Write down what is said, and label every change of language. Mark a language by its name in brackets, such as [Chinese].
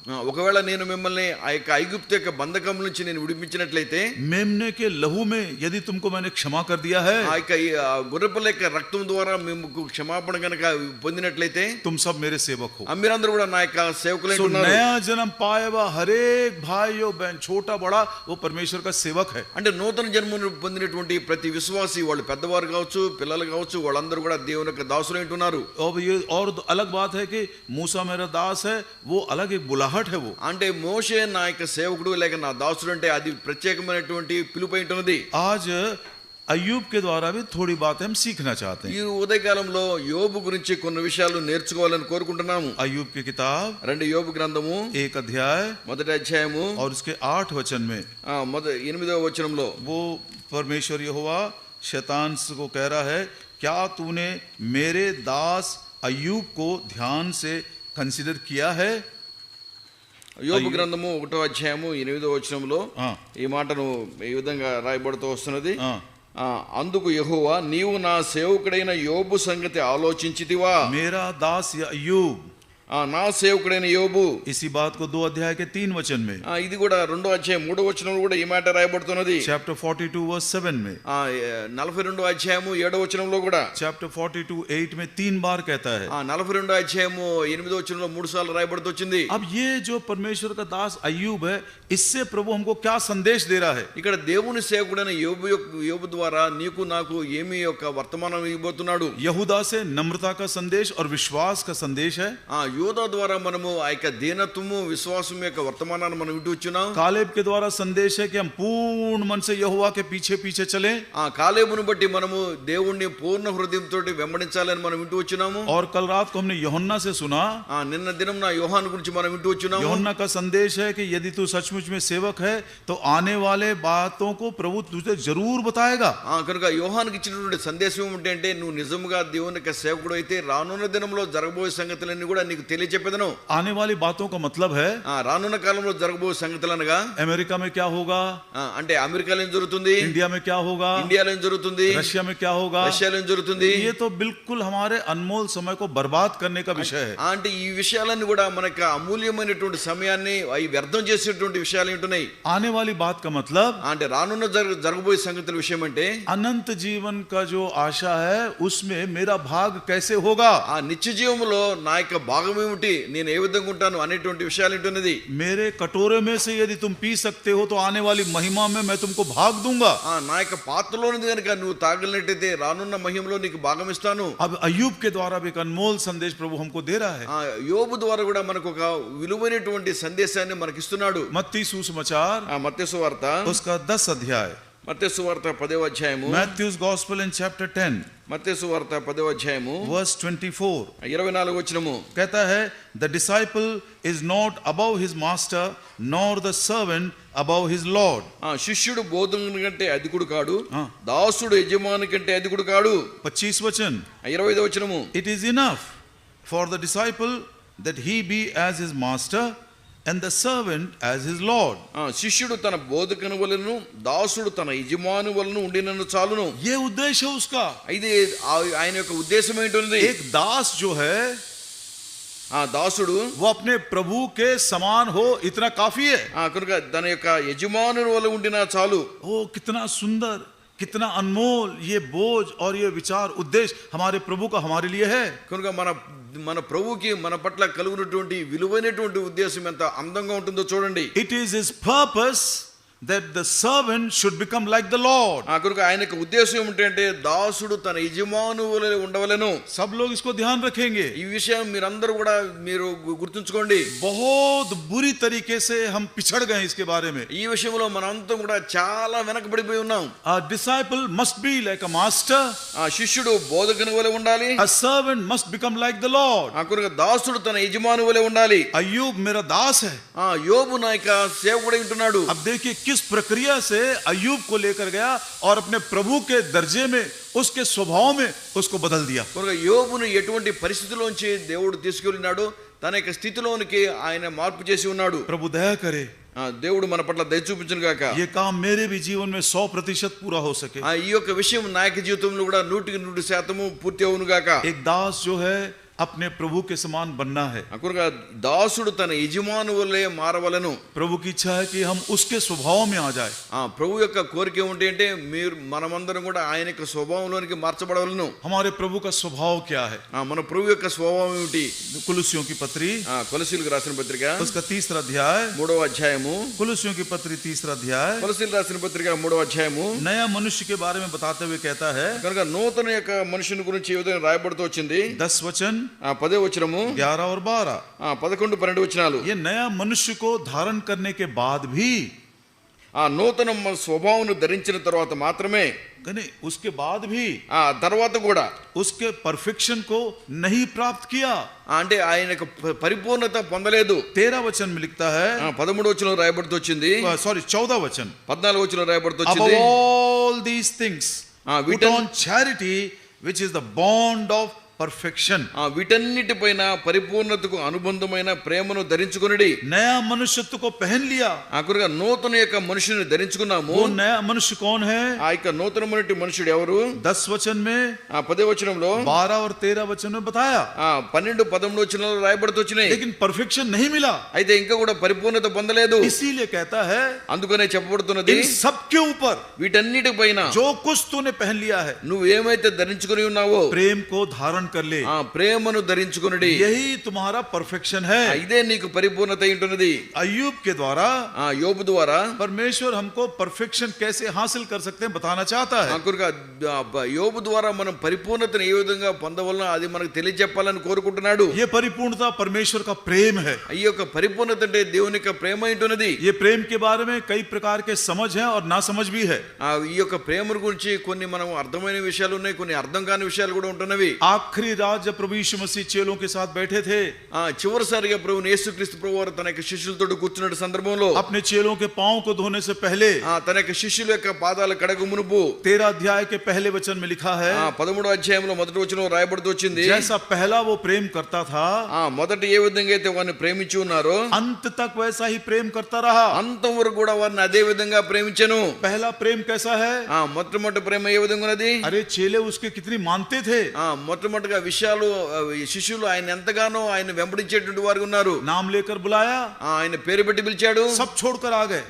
[Telugu] ఒకవేళ నేను మిమ్మల్ని ఆ యొక్క ఐగుప్తు యొక్క బంధకం నుంచి నేను విడిపించినట్లయితే, [Hindi] मेमने के लहू में यदि तुमको मैंने क्षमा कर दिया है, [Telugu] ఆ యొక్క గొర్రెపిల్ల యొక్క రక్తం ద్వారా మీకు క్షమాపణ గనుక పొందినట్లయితే, [Hindi] तुम सब मेरे सेवक हो. [Telugu] మీరందరూ కూడా నా యొక్క సేవకులై ఉన్నారు. [Hindi] नया जन्म पाए हुआ हर एक भाई और बहन, छोटा बड़ा, वो परमेश्वर का सेवक है. [Telugu] అంటే నూతన జన్మను పొందినటువంటి ప్రతి విశ్వాసి, వాళ్ళు పెద్దవారు కావచ్చు, పిల్లలు కావచ్చు, వాళ్ళందరూ కూడా దేవుని యొక్క దాసులై ఉంటున్నారు. [Hindi] और अलग बात है कि मूसा मेरा दास है, वो अलग एक बुलाहट है. वो [Telugu] అంటే మోషే నా యొక్క సేవకుడు లేక నా దాసుడు అంటే అది ప్రత్యేకమైనటువంటి పిలుపు అయి ఉంటున్నది. [Hindi] आज అయ్యూబ్ के द्वारा भी थोड़ी बात हम सीखना चाहते हैं. [Telugu] ఈ ఉదయకాలంలో యోబు గురించి కొన్ని విషయాలు నేర్చుకోవాలని కోరుకుంటున్నాము. [Hindi] అయ్యూబ్ की किताब [Telugu] 2 యోబు గ్రంథము [Hindi] 1 अध्याय [Telugu] మొదటి అధ్యాయము [Hindi] और उसके 8 वचन में [Telugu] 8వ వచనంలో [Hindi] वो परमेश्वर यहोवा शैतान को कह रहा है, क्या तूने मेरे दास अय्यूब को ध्यान से कंसीडर किया है. [Telugu] యోబు గ్రంథము 1వ అధ్యాయము 8వ వచనంలో ఈ మాటను ఈ విధంగా రాయబడుతూ వస్తున్నది. అందుకు యెహోవా, నీవు నా సేవకుడైన యోబు సంగతి ఆలోచించితివా. [Hindi] मेरा दास अय्यूब, [Telugu] నా సేవకుడైన యోబు. [Hindi] इसी बात को 2 अध्याय के 3 वचन में, [Telugu] ఇది కూడా 2వ అధ్యాయం 3వ వచనంలో కూడా ఈ మాట రాయబడుతున్నది. [English] chapter 42 verse 7 [Hindi] में, [Telugu] 42వ అధ్యాయము 7వ వచనంలో కూడా, [Hindi] chapter 42 8 में 3 बार कहता है. [Telugu] 42వ అధ్యాయము 8వ వచనంలో 3 సార్లు రాయబడుతూ వచ్చింది. [Hindi] अब ये जो परमेश्वर का दास अय्यूब है, इससे प्रभु हमको क्या संदेश दे रहा है. [Telugu] ఇక్కడ దేవుని సేవకుడైన యోబు ద్వారా నీకు నాకు ఏమి యొక్క వర్తమానం ఇవ్వబోతున్నాడు. [Hindi] यहूदा से नम्रता का संदेश और विश्वास का संदेश है. [Telugu] యోధా ద్వారా మనము ఆ యొక్క దీనత్వము, విశ్వాసం యొక్క వర్తమానాన్ని మనం వింటూ వచ్చున్నాం. [Hindi] कालेब के द्वारा संदेश है कि हम पूर्ण मन से यहोवा के पीछे पीछे चलें. [Telugu] కాలేబును బట్టి మనము దేవుణ్ణి పూర్ణ హృదయంతో వెంబడించాలని మనం వింటూ వచ్చున్నాము. [Hindi] और कल रात को हमने यूहन्ना से सुना, [Telugu] నిన్న దినం నా యోహాను గురించి మనం వింటూ వచ్చున్నాము. [Hindi] यूहन्ना का संदेश है कि यदि तू सचमुच में सेवक है तो आने वाले बातों को प्रभु तुझे जरूर बताएगा. [Telugu] కనుక యోహానుకి ఇచ్చినటువంటి సందేశం ఏమిటంటే, నువ్వు నిజంగా దేవుని యొక్క సేవకుడు అయితే రానున్న దినంలో జరగబోయే సంగతులన్నీ కూడా నీకు తెలియజెప్పేదను. [Hindi] आने वाली बातों का मतलब है [Telugu] రానున్న కాలంలో జరగబోయే సంగతులు అనగా, [Hindi] अमेरिका में क्या होगा, [Telugu] అంటే అమెరికాలో ఏం జరుగుతుంది, [Hindi] इंडिया में क्या होगा, [Telugu] ఇండియాలో ఏం జరుగుతుంది, [Hindi] रशिया में क्या होगा, [Telugu] రష్యాలో ఏం జరుగుతుంది. [Hindi] ये तो बिल्कुल हमारे अनमोल समय को बर्बाद करने का विषय है. [Telugu] అంటే ఈ విషయాలన్నీ కూడా మనకు అమూల్యమైనటువంటి సమయాన్ని అవి వ్యర్థం చేసేటువంటి విషయాలు ఉంటున్నాయి. [Hindi] आने वाली बात का मतलब, [Telugu] అంటే రానున్న జరగబోయే సంగతుల విషయం అంటే, [Hindi] अनंत जीवन का जो आशा है उसमें मेरा भाग कैसे होगा. [Telugu] ఆ నిత్య జీవంలో నా యొక్క భాగం ఏమిటి, నేను ఏ విధంగా ఉంటాను అనేటువంటి విషయాలు ఉంటున్నది. [Hindi] मेरे कटोरे में से यदि तुम पी सकते हो तो आने वाली महिमा में मैं तुमको भाग दूंगा. [Telugu] నా యొక్క పాత్రలోనిది కనుక నువ్వు తాగలినట్టయితే రానున్న మహిమలో నీకు భాగం ఇస్తాను. [Hindi] अब अय्यूब के द्वारा भी एक अनमोल संदेश प्रभु हमको दे रहा है. [Telugu] యోబు ద్వారా కూడా మనకు ఒక విలువైనటువంటి సందేశాన్ని మనకి ఇస్తున్నాడు. [Hindi] मत्ती सुसमाचार [Telugu] మత్తయి సువార్త [Hindi] उसका 10 अध्याय, [Telugu] మత్తయి సువార్త 10వ అధ్యాయము, [English] Matthew's Gospel in chapter 10 [Telugu] మత్తయి సువార్త 10వ అధ్యాయము [English] verse 24 [Telugu] 24 వచనము [Hindi] कहता है, [English] the disciple is not above his master nor the servant above his lord. [Telugu] శిష్యుడు బోధకుని కంటే అధికుడు కాడు, దాసుడు యజమాని కంటే అధికుడు కాడు. [Hindi] 25 वचन, [Telugu] 25వ వచనము, [English] it is enough for the disciple that he be as his master and the servant as his lord. [Telugu] శిష్యుడు తన బోధకుని వలెను, దాసుడు తన యజమాని వలెను ఉండినను చాలును. [Hindi] ये उद्देश्य है उसका. [Telugu] ఇది ఆయన యొక్క ఉద్దేశం ఏంటంటే, [Hindi] एक दास जो है, [Telugu] దాసుడు [Hindi] वो अपने प्रभु के समान हो, इतना काफी है. [Telugu] కనుక తన యొక్క యజమాని వలె ఉండినా చాలు. [Hindi] ओ कितना सुंदर, कितना अनमोल ये बोझ और ये विचार उद्देश्य हमारे प्रभु का हमारे लिए है. [Telugu] కనుక మన మన ప్రభువుకి మన పట్ల కలుగునటువంటి విలువైనటువంటి ఉద్దేశం ఎంత అందంగా ఉంటుందో చూడండి. [English] It is his purpose that the servant should become like the Lord. [Telugu] ఆ కొరకు ఆయనకు ఉద్దేశం ఏమిటంటే దాసుడు తన యజమాను వలె ఉండవలెను. [Hindi] सब लोग इसको ध्यान रखेंगे. [Telugu] ఈ విషయం మీరందరూ కూడా మీరు గుర్తుంచుకోండి. [Hindi] बहुत बुरी तरीके से हम पिछड़ गए इसके बारे में. [Telugu] ఈ విషయంలో మనంతా కూడా చాలా వెనకబడిపోయి ఉన్నాం. [English] A disciple must be like a master. [Telugu] ఆ శిష్యుడు బోధకుని వలె ఉండాలి. [English] A servant must become like the Lord. [Telugu] ఆ కొరకు దాసుడు తన యజమాను వలె ఉండాలి. [Hindi] अय्यूब मेरा दास है. [Telugu] ఆ యోబు నా యొక్క సేవకుడై ఉంటున్నాడు. [Hindi] अब देखिए किस प्रक्रिया से अय्यूब को लेकर गया और अपने प्रभु के दर्जे में उसके स्वभाव में उसको बदल दिया. [Telugu] యోబును ఎటువంటి పరిస్థితిలోంచి దేవుడు తీసుకెళ్ళినాడు, తన యొక్క స్థితిలోనికి ఆయన మార్పు చేసి ఉన్నాడు. [Hindi] प्रभु दया करे. [Telugu] దేవుడు మన పట్ల దయ చూపించును గాక. [Hindi] ये काम मेरे भी जीवन में 100% पूरा हो सके. [Telugu] ఈ యొక్క విషయం నా యొక్క జీవితంలో కూడా 100% పూర్తి అవును గాక. [Hindi] एक दास जो है अपने प्रभु के समान बनना है. [Telugu] దాసుడు తన యజమాను వలె మారవలెను. [Hindi] प्रभु की इच्छा है कि हम उसके स्वभाव में आ जाए. [Telugu] ప్రభు యొక్క కోరిక ఏమిటి అంటే మీరు మనమందరం కూడా ఆయన యొక్క స్వభావంలోనికి మార్చబడవలెను. [Hindi] हमारे प्रभु का स्वभाव क्या है? [Telugu] మన ప్రభు యొక్క స్వభావం ఏమిటి? [Hindi] कुलुस्सियों की पत्री, [Telugu] కొలసీయులకు రాసిన పత్రిక [Hindi] उसका 3వ अध्याय, [Telugu] 3వ అధ్యాయము. [Hindi] कुलुस्सियों की पत्री 3వ अध्याय, [Telugu] కొలసీయులకు రాసిన పత్రిక 3వ అధ్యాయము. [Hindi] नया मनुष्य के बारे में बताते हुए कहता है, [Telugu] కనుక నూతన యొక్క మనుషుని గురించి ఈ విధంగా రాయబడుతూ వచ్చింది. [Hindi] 10 वचन, [Telugu] 10వ వచనము, [Hindi] 11 और 12. [Telugu] 11, 12 వచనాలు. [Hindi] ये नया मनुष्य को धारण करने के बाद भी, [Telugu] ఆ నూతన స్వభావం ధరించిన తర్వాత మాత్రమే, [Hindi] कने उसके बाद भी [Telugu] ఆ తర్వాత కూడా [Hindi] उसके परफेक्शन को नहीं प्राप्त किया. [Telugu] అంటే ఆయనకు పరిపూర్ణత పొందలేదు. [Hindi] 13 वचन में लिखता है, [Telugu] 13వ వచనంలో రాయబడుతూ వచ్చింది. [Hindi] सॉरी 14 वचन, [Telugu] 14వ వచనంలో రాయబడుతూ [English] above [Telugu] వచ్చింది. [English] all these things put on charity which is the bond of perfection. [Telugu] వీటన్నిటిపైన పరిపూర్ణతకు అనుబంధమైన ప్రేమను ధరించుకొనుడి. [Hindi] नया मनुष्यत्व को पहन लिया. [Telugu] ఆకురుగా నూతన యొక్క మనుషుని ధరించుకున్నాము. [Hindi] वो नया मनुष्य कौन है? [Telugu] ఆ యొక్క నూతనమైన మనుషుడు ఎవరు? [Hindi] 10 वचन में, [Telugu] 10వ వచనంలో, [Hindi] 12 और 13 वचन में बताया. [Telugu] 12, 13 వచనాలు రాయబడుతూ వచ్చినాయి. [Hindi] लेकिन परफेक्शन नहीं मिला. [Telugu] అయితే ఇంకా కూడా పరిపూర్ణత పొందలేదు. [Hindi] इसीलिए कहता है, [Telugu] అందుకనే చెప్పబడుతున్నది, [Hindi] इन सब के ऊपर [Telugu] వీటన్నిటిపైన [Hindi] जो कुछ तूने पहन लिया है, [Telugu] నువ్వు ఏమైతే ధరించుకొని ఉన్నావో [Hindi] प्रेम को धारण कर ले. [Telugu] ప్రేమను ధరించుకొనుడి. [Hindi] यही तुम्हारा परफेक्शन है. [Telugu] ఇదే నీకు పరిపూర్ణత అయి ఉంటున్నది. [Hindi] अय्यूब के द्वारा, [Telugu] యోబు ద్వారా [Hindi] परमेश्वर हमको परफेक्शन कैसे हासिल कर सकते हैं बताना चाहता है. [Telugu] యోబు ద్వారా మనం పరిపూర్ణతను ఏ విధంగా పొందవలనో అది మనకు తెలియజెప్పాలని కోరుకుంటున్నాడు. [Hindi] ये परिपूर्णता परमेश्वर का प्रेम है. [Telugu] ఈ యొక్క పరిపూర్ణత అంటే దేవుని యొక్క ప్రేమ ఉంటున్నది. [Hindi] ये प्रेम के बारे में कई प्रकार के समझ हैं और नासमझ भी है. [Telugu] ఈ యొక్క ప్రేమ గురించి కొన్ని మనం అర్థమైన విషయాలు ఉన్నాయి, కొన్ని అర్థం కాని విషయాలు కూడా ఉంటున్నవి. [Hindi] आखिरी रात जब प्रभु यीशु मसीह चेलों के साथ बैठे थे, [Telugu] చివరిసారిగా ప్రభు యేసుక్రీస్తు ప్రభు వారు తన యొక్క శిష్యులతో కూర్చున్న సందర్భంలో [Hindi] अपने चेलों के पांव को धोने से पहले, [Telugu] తన యొక్క శిష్యుల యొక్క పాదాల కడగ మునుపు [Hindi] 13 अध्याय के पहले वचन में लिखा है, [Telugu] 13వ అధ్యాయంలో మొదటి వచనం రాయబడుతూ వచ్చింది, [Hindi] जैसा पहला वो प्रेम करता था, [Telugu] మొదట ఏ విధంగా అయితే వారిని ప్రేమించి ఉన్నారో [Hindi] अंत तक वैसा ही प्रेम करता रहा. [Telugu] అంతం వరకు కూడా వారిని అదే విధంగా ప్రేమించెను. [Hindi] पहला प्रेम कैसा है? [Telugu] మొట్టమొదటి ప్రేమ ఏ విధంగా ఉన్నది? [Hindi] अरे चेले उसके कितनी मानते थे. [Telugu] మొట్టమొదటిగా విషయాలు శిష్యులు ఆయన ఎంతగానో ఆయన వెంబడించేటువంటి వారు ఉన్నారు. [Hindi] नाम लेकर बुलाया, [Telugu] ఆయన పేరు పెట్టి పిలిచాడు, [Hindi] सब छोड़कर आ गए.